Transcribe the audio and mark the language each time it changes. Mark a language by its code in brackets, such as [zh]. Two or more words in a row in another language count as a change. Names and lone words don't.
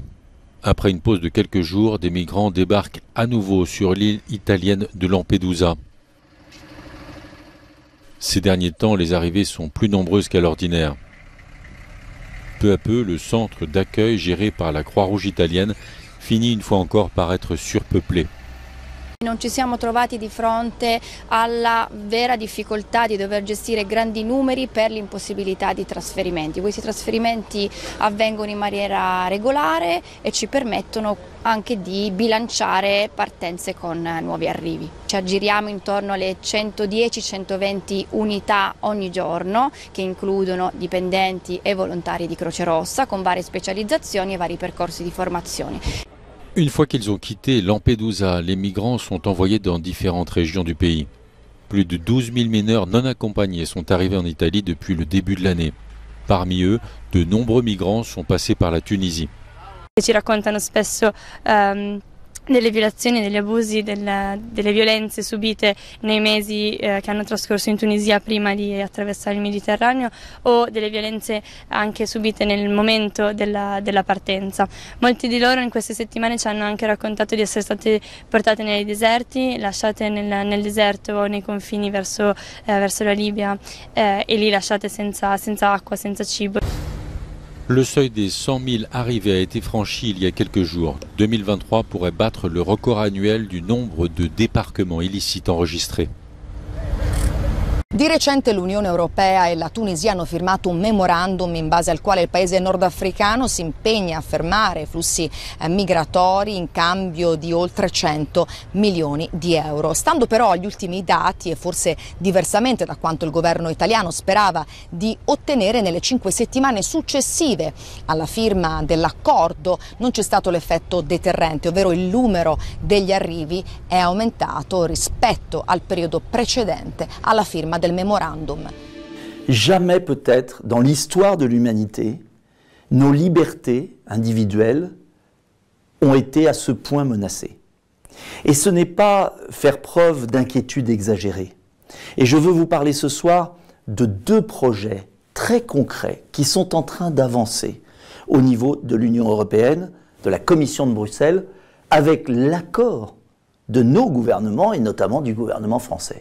[fr] Après une pause de quelques jours, des migrants débarquent à nouveau sur l'île italienne de Lampedusa. Ces derniers temps, les arrivées sont plus nombreuses qu'à l'ordinaire. Peu à peu, le centre d'accueil géré par la Croix-Rouge italienne finit une fois encore par être surpeuplé. [it] Non ci siamo trovati di fronte alla vera difficoltà di dover gestire grandi numeri per l'impossibilità di trasferimenti. Questi trasferimenti avvengono in maniera regolare e ci permettono anche di bilanciare partenze con nuovi arrivi. Ci aggiriamo intorno alle 110-120 unità ogni giorno che includono dipendenti e volontari di Croce Rossa con varie specializzazioni e vari percorsi di formazione. [fr] Une fois qu'ils ont quitté Lampedusa, les migrants sont envoyés dans différentes régions du pays. Plus de 12 000 mineurs non accompagnés sont arrivés en Italie depuis le début de l'année. Parmi eux, de nombreux migrants sont passés par la Tunisie. [it] Ci raccontano spesso delle violazioni, degli abusi, delle violenze subite nei mesi che hanno trascorso in Tunisia prima di attraversare il Mediterraneo o delle violenze anche subite nel momento della partenza. Molti di loro in queste settimane ci hanno anche raccontato di essere state portate nei deserti, lasciate nel deserto nei confini verso la Libia e lì lasciate senza acqua, senza cibo. [fr] Le seuil des 100 000 arrivées a été franchi il y a quelques jours. 2023 pourrait battre le record annuel du nombre de débarquements illicites enregistrés. [it] Di recente l'Unione Europea e la Tunisia hanno firmato un memorandum in base al quale il paese nordafricano si impegna a fermare i flussi migratori in cambio di oltre 100 milioni di euro. Stando però agli ultimi dati e forse diversamente da quanto il governo italiano sperava di ottenere, nelle 5 settimane successive alla firma dell'accordo non c'è stato l'effetto deterrente, ovvero il numero degli arrivi è aumentato rispetto al periodo precedente alla firma del memorandum. [fr] Jamais peut-être dans l'histoire de l'humanité, nos libertés individuelles ont été à ce point menacées. Et ce n'est pas faire preuve d'inquiétude exagérée. Et je veux vous parler ce soir de 2 projets très concrets qui sont en train d'avancer au niveau de l'Union européenne, de la Commission de Bruxelles, avec l'accord de nos gouvernements et notamment du gouvernement français.